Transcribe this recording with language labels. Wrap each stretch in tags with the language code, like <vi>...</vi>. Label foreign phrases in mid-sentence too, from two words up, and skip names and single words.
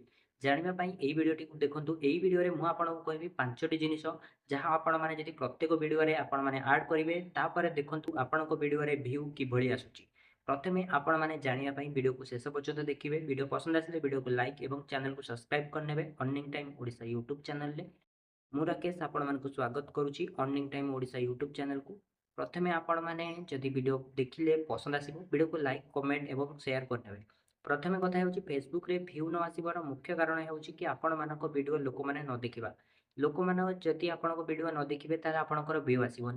<or>ଜାଣିବା ପାଇଁ ଏହି ଭିଡ଼ିଓଟିକୁ ଦେଖନ୍ତୁ। ଏହି ଭିଡ଼ିଓରେ ମୁଁ ଆପଣଙ୍କୁ କହିବି ପାଞ୍ଚଟି ଜିନିଷ ଯାହା ଆପଣମାନେ ଯଦି ପ୍ରତ୍ୟେକ ଭିଡ଼ିଓରେ ଆପଣମାନେ ଆଡ୍ କରିବେ ତାପରେ ଦେଖନ୍ତୁ ଆପଣଙ୍କ ଭିଡ଼ିଓରେ ଭ୍ୟୁ କିଭଳି ଆସୁଛି। ପ୍ରଥମେ ଆପଣମାନେ ଜାଣିବା ପାଇଁ ଭିଡ଼ିଓକୁ ଶେଷ ପର୍ଯ୍ୟନ୍ତ ଦେଖିବେ। ଭିଡ଼ିଓ ପସନ୍ଦ ଆସିଲେ ଭିଡ଼ିଓକୁ ଲାଇକ୍ ଏବଂ ଚ୍ୟାନେଲକୁ ସବସ୍କ୍ରାଇବ୍ କରିନେବେ। अर्निंग टाइम ଓଡ଼ିଶା ୟୁଟ୍ୟୁବ୍ ଚ୍ୟାନେଲରେ ମୁଁ ରାକେଶ ଆପଣମାନଙ୍କୁ ସ୍ୱାଗତ କରୁଛି अर्निंग टाइम ଓଡ଼ିଶା ୟୁଟ୍ୟୁବ୍ ଚ୍ୟାନେଲକୁ। ପ୍ରଥମେ ଆପଣମାନେ ଯଦି ଭିଡ଼ିଓ ଦେଖିଲେ ପସନ୍ଦ ଆସିବ ଭିଡ଼ିଓକୁ ଲାଇକ୍ କମେଣ୍ଟ ଏବଂ ସେୟାର କରିନେବେ। ପ୍ରଥମେ କଥା ହେଉଛି ଫେସବୁକରେ ଭ୍ୟୁ ନ ଆସିବାର ମୁଖ୍ୟ କାରଣ ହେଉଛି କି ଆପଣମାନଙ୍କ ଭିଡ଼ିଓ ଲୋକମାନେ ନ ଦେଖିବା। ଲୋକମାନେ ଯଦି ଆପଣଙ୍କ ଭିଡ଼ିଓ ନ ଦେଖିବେ ତାହେଲେ ଆପଣଙ୍କର ଭ୍ୟୁ ଆସିବନି।</or>